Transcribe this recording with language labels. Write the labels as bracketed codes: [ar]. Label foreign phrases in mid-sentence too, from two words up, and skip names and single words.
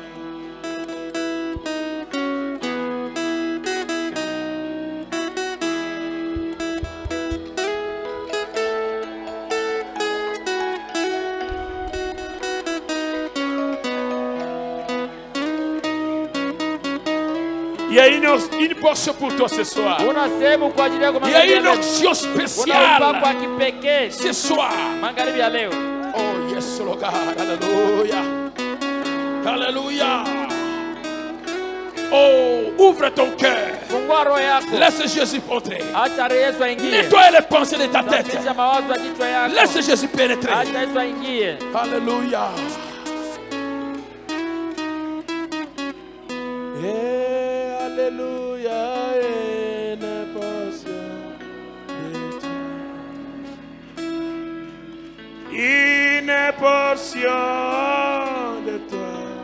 [fr] Il y a une portion pour toi ce soir. [sw] Kuna sehemu kwa ajili yako [fr] Il y a [sw] magharibi ya [fr] une [sw] leo. [fr] onction [sw] Kuna upako [fr] spéciale [sw] wa kipekee [fr] ce soir. [sw] magharibi ya leo. [en] Oh, yes, Lord God. [fr] Alléluia. Alléluia. Oh, ouvre ton cœur. [sw] Fungua roho yako. [fr] Laisse Jésus entrer. [sw] Acha Yesu aingie. [fr] Nettoie les pensées de ta tête. [sw] Safisha mawazo ya kichwa yako. [fr] Laisse Jésus pénétrer. [sw] Acha Yesu aingie. [fr] Alléluia. Et alléluia, une portion de toi. Une portion de toi.